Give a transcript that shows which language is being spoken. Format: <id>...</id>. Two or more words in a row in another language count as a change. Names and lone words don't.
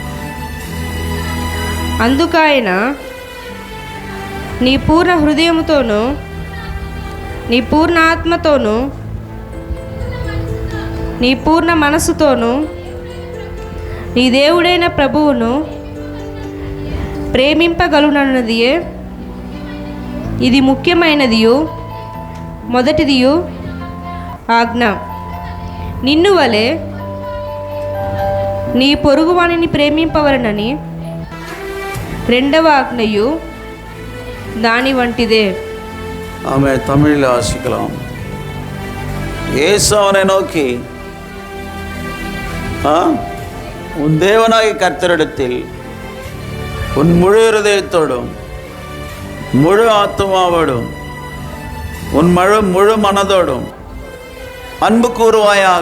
<te>అందుకాయన నీ పూర్ణ హృదయముతోనూ నీ పూర్ణ ఆత్మతోనూ నీ పూర్ణ మనసుతోనూ నీ దేవుడైన ప్రభువును ప్రేమింపగలునన్నదియే ఇది ముఖ్యమైనదియు మొదటిదియు ఆజ్ఞ. నిన్ను వలె నీ పొరుగువానిని ప్రేమింపవలనని రెండవ ఆజ్ఞయు దాని వంటిదే.</te> <ta>ஆமே. தமிழில் வாசிக்கலாம். இயேசு அவனை நோக்கி, உன் தேவனாகிய கர்த்தரிடத்தில் உன் முழு இருதயத்தோடும் முழு ஆத்துமாவோடும் உன் முழு மனதோடும் அன்பு கூறுவாயாக.</ta>